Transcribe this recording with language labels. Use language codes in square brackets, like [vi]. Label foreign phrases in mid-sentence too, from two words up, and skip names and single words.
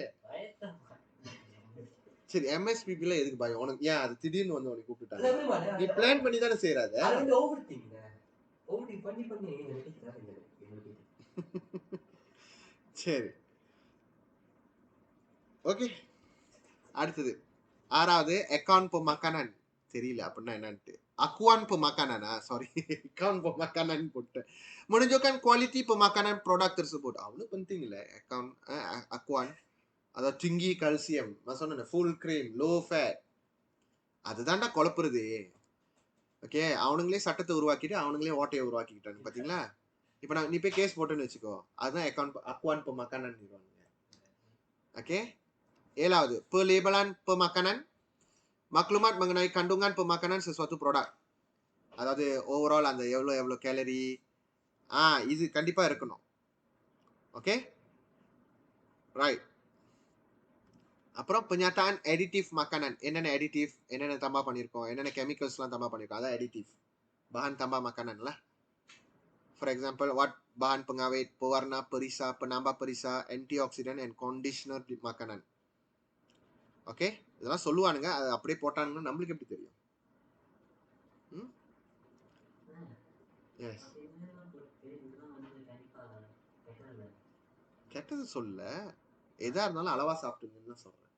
[ta] சரி, எம்எஸ்பிபில எதுக்கு பயம் உனக்கு? ஏன் அது திடீர்னு வந்து உனக்கு கூப்பிட்டாங்க? நீ பிளான் பண்ணி தானே செய்யறாத. சரி, ஓகே. அடுத்தது 6வது [ms] account pemakanan. [ta] தெரியல அப்படின்னா என்னன்ட்டு. [ms] Akuan pemakanan, sorry, account pemakanan போட்டேன். menunjukkan quality pemakanan produk tersebut. [ta] அவ்வளவு penting இல்ல account, akuan. அதாவது [ms] tinggi calcium, [ta] நான் சொன்னேன் [en] full cream, low fat. [ta] அதுதான்டா குழப்புறது. ஓகே, அவனுங்களே சட்டத்தை உருவாக்கிட்டு அவனுங்களே ஓட்டையை உருவாக்கிக்கிட்டாங்க பாத்தீங்களா? இப்ப நீ போய் கேஸ் போட்டுன்னு வச்சுக்கோ, அதுதான் [ms] akuan pemakanan. ஓகே, 7வது pelabelan pemakanan, maklumat mengenai kandungan pemakanan sesuatu produk. [ta] அதாவது ஓவரால் அந்த எவ்வளோ கேலரி, இது கண்டிப்பா இருக்கணும். ஓகே, ரைட். [ms] அப்புறம் penyataan additive makanan, [ta] என்னென்ன additive, என்னென்ன தம்பா பண்ணியிருக்கோம், என்னென்ன கெமிக்கல்ஸ்லாம் தம்பா பண்ணியிருக்கோம், அதான் additive, [ms] bahan tambah makanan lah. [en] For example, what [ms] bahan pengawet, pewarna, perisa, penambah perisa, [en] antioxidant and conditioner [ms] di makanan. [ta] ஓகே, இதெல்லாம் சொல்லுவானுங்க, அது அப்படியே போட்டானுங்கன்னா நம்மளுக்கு எப்படி தெரியும்? எஸ், கெட்டது சொல்ல, எதா இருந்தாலும் அளவா சாப்பிட்டுங்கன்னு தான் சொல்றேன்.